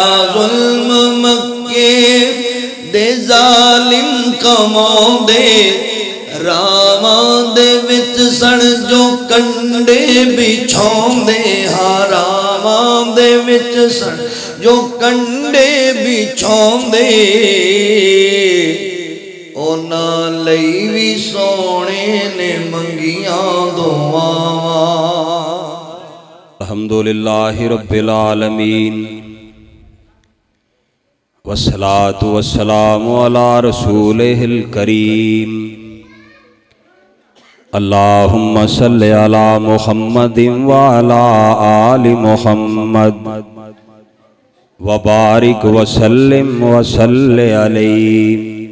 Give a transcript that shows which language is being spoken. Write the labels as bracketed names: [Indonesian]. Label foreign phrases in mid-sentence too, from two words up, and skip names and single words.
[Punjabi] ظلم مکے دے ظالم کماؤں دے، راواں دے وچ سڑ جو کنڈے بچھاؤں دے، ہاں راواں دے وچ سڑ جو کنڈے بچھاؤں دے، اونا لئی وی سونے نے منگیاں دعاواں۔ [Arabic] الحمدللہ رب العالمین والصلاة والسلام علی رسولہ الکریم، اللہم صلی علی محمد وعلی آل محمد وبارک وسلم وصلی علیہ،